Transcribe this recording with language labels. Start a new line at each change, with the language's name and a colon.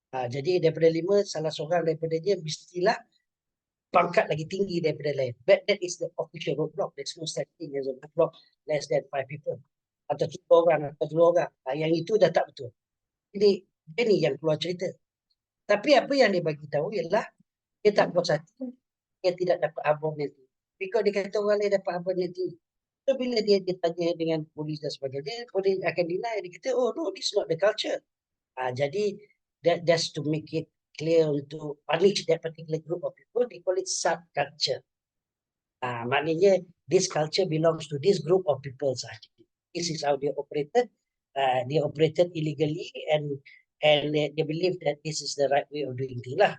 Malay: Jadi daripada 5, salah seorang daripada dia mestilah pangkat lagi tinggi daripada lain.
English: But that is the official roadblock. There's no such thing as a roadblock less than 5 people.
Malay: Atau 2 orang, atau 2 orang. Yang itu dah tak betul. Jadi dia ni yang keluar cerita. Tapi apa yang dia bagi tahu ialah dia tak puas hati, dia tidak dapat abang nanti. Because dia kata orang lain dapat abang nanti. So bila dia tanya dengan polis dan sebagainya, polis akan deny. Dia kata,
English: oh no, this is not the culture.
Malay: Jadi
English: that's to make it clear
Malay: untuk
English: punish that particular group of people. They call it subculture. Maknanya this culture belongs to this group of people sahaja. This is how they operated. They operated illegally and they believe that this is the right way of doing things lah.